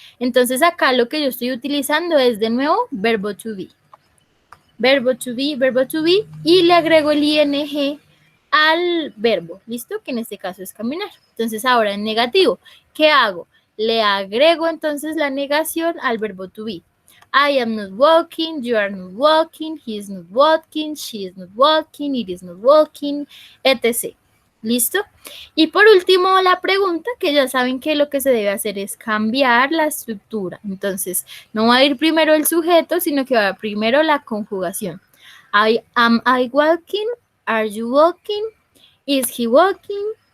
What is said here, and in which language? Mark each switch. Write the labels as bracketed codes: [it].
[es] Entonces acá lo que yo estoy utilizando es de nuevo verbo to be. Verbo to be, y le agrego el ing al verbo, ¿listo? Que en este caso es caminar. Entonces ahora en negativo, ¿qué hago? Le agrego entonces la negación al verbo to be. [en] I am not walking, you are not walking, he is not walking, she is not walking, it is not walking, etc. [es] ¿Listo? Y por último, la pregunta, que ya saben que lo que se debe hacer es cambiar la estructura. Entonces, no va a ir primero el sujeto, sino que va primero la conjugación. [en] Am I walking? Are you walking? Is he walking?